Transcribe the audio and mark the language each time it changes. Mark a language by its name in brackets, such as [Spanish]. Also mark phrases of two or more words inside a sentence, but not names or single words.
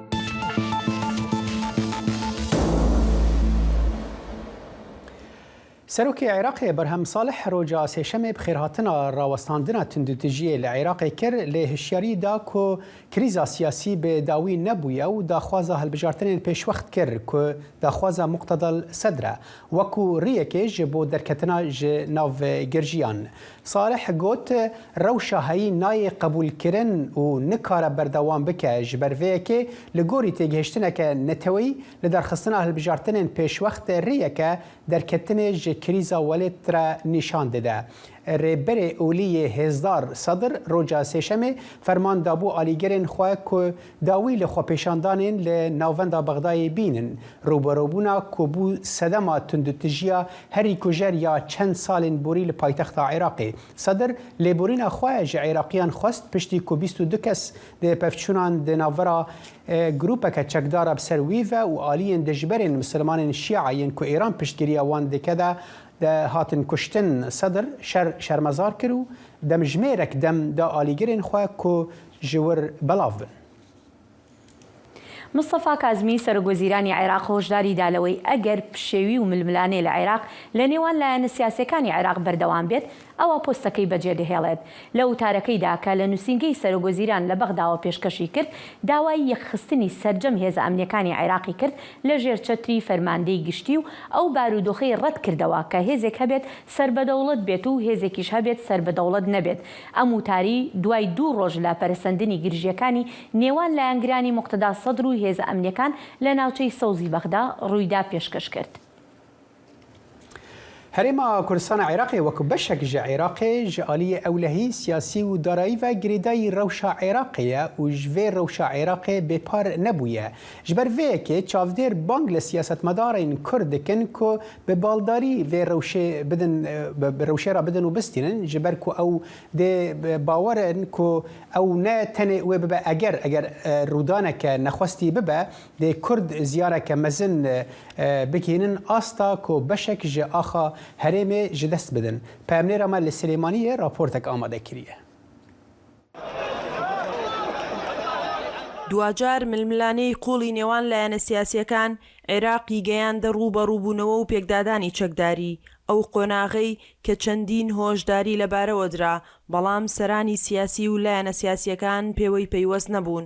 [Kurdish] سەرۆکی عێراقی بەرهەم ساڵح ڕۆژا سێشەمێ بخێرهاتنە ڕاوەستاندنە توندوتیژیە لە عێراقی کرد لێ هشیاریدا کۆ کریزا سیاسی بێ داوی نەبوویە و داخوازە هەڵبژارتنێن پێشوەخت کرد کۆ داخوازە مقتەدەل سەدرە وەکو ڕیەکێش بۆ دەرکەتنا ژ ناو گرژیان. صالح گوت ڕەوشە هەیی نایە قبولکردن و نکارە بەردەوام بکە ji ber vêyekê li gorî têgihiştineke netewî li derxistina hilbijartinên pêşwext rêyeke derketinê ji krîza welêt re nîşan dide. Rêberê Oliyê Hêzdar Sadr roja sêşemê ferman dabû alîgerên xwe ku dawî li xwepêşandanên li navenda Bexdayê bînin. Rûberobûna ku bû sedema tundutijiya herî kujer ya çend salên borî li paytexta Iraqê. Sadr lêborîna xwe ji Iraqiyan xwest piştî ku 22 kes di pevçûnan di navbera grûpeke çekdara bi ser wî ve û aliyên dijberên Mislimanên Şîayên ku Îran piştgiriya wan dike de هاتن کشتن صدر شرمزار کرد و دمجمێرek dem da alîgerên xwe ku ji wir belav bin. [Central Kurdish] مستەفا کازمی سەرۆکوەزیرانی عێراق هۆشداری دا لەوەی ئەگەر پشێوی و ململانێ لە عێراق لە نێوان لایەنە سیاسەکانی عێراق بەردەوام بێت ئەوە پۆستەکەی بەجێدەهێڵێت. لە وتارەکەیدا کە لە نووسینگەی سەرۆکوەزیران لە بەغداوە پێشکەشی کرد داوای یەکخستنی سەرجەم هێزە ئەمنیەکانی عێراقی کرد لە ژێر چەتری فەرماندەی گشتی و ئەو بارودۆخەی ڕەت کردەوە کە هێزێک هەبێت سەربەدەوڵەت بێت و هێزێکیش هەبێت سەربەدەوڵەت نەبێت. ئەم وتاری دوای 2 ڕۆژ لە پەرسەندنی گرژیەکانی نێوان لایەنگرانی موقتەدا سەدر و هێزە ئەمنیەکان لە ناوچەی سەوزی بەغدا ڕوویدا پێشکەش کرد. [Kurdish] هەرێما کوردستانە عێراقی وەکو بەشێک ji عێراقê ji aliyê ewlehî siyasî û darayî ve girêdayî rewşa Iraqê ye û ji vê rewşa Iraqê bêpar nebûye. Ji ber vêyekê çavdêr bang li siyasetmedarên Kurd dikin ku bi baldarî vê rewşê bidin bi rewşê re bidin û bistînin ji ber ku ew dê bawerin ku ew ne tenê wê bibe eger rûdaneke nexwestî bibe dê Kurd ziyareke mezin bikînin asta ku beşek ji axa هەرێمێ ji dest bidin. Peyamnêra me li Silêmaniyê raportek amade kiriye. [Central Kurdish] دوجار ململانەی قوڵی نێوان لایەنە سیاسیەکان عێراقی گەیاندە ڕوبەڕووبوونەوە و پێکدادانی چەکداری ئەو قۆناغەی کە چەندین هۆشداری لەبارەوە درا بەڵام سەرانی سیاسی و لایەنە سیاسیەکان پێوەی پەیوەست نەبوون.